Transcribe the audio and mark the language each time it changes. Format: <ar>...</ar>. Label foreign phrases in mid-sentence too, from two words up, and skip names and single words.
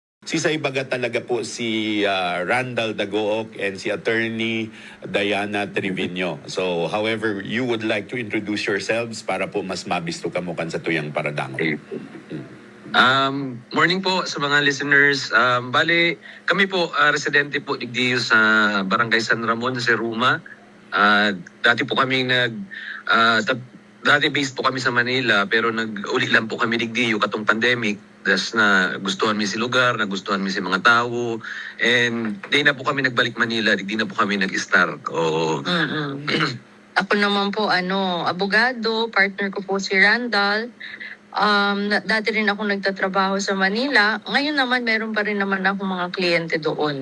<bik>si Saibaga talaga po si Randall Dagook and si Attorney Diana Trevino.</bik> <en>So, however, you would like to introduce yourselves</en> <bik>para po mas mabisto kamukan sa tuyang paradangon.</bik> <en>Okay.</en> <tl>Morning po sa mga listeners.</tl> <bik>Bale, kami po, residente po digdiyo sa Barangay San Ramon, sa Ruma. Dati po kami dati based po kami sa Manila, pero nag-uli lang po kami digdiyo katong pandemic. Das na gustuhan mi si lugar, nagustuhan mi si mga tao.</bik> <tl>And di na po kami nagbalik Manila, di na po kami nag-start. Ako naman po, abogado, partner ko po si Randall. Dati rin ako nagtatrabaho sa Manila. Ngayon naman, meron pa rin naman akong mga kliyente doon.</tl>